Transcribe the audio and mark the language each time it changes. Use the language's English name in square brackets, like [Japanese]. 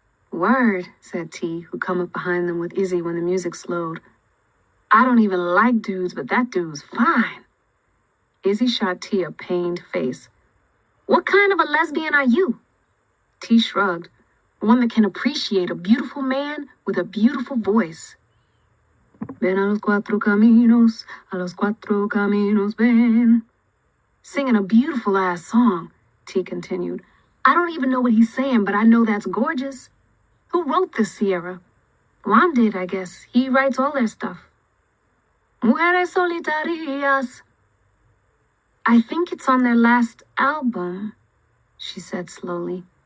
[English] Word, said T, who come up behind them with Izzy when the music slowed. I don't even like dudes, but that dude's fine. Izzy shot T a pained face. What kind of a lesbian are you? T shrugged. One that can appreciate a beautiful man with a beautiful voice. [Spanish] Ven a los cuatro caminos, ven. [English] Singing a beautiful-ass song, T continued. I don't even know what he's saying, but I know that's gorgeous. Who wrote this, Sierra? Juan did, I guess. He writes all their stuff. Mujeres solitarias. I think it's on their last album, she said slowly.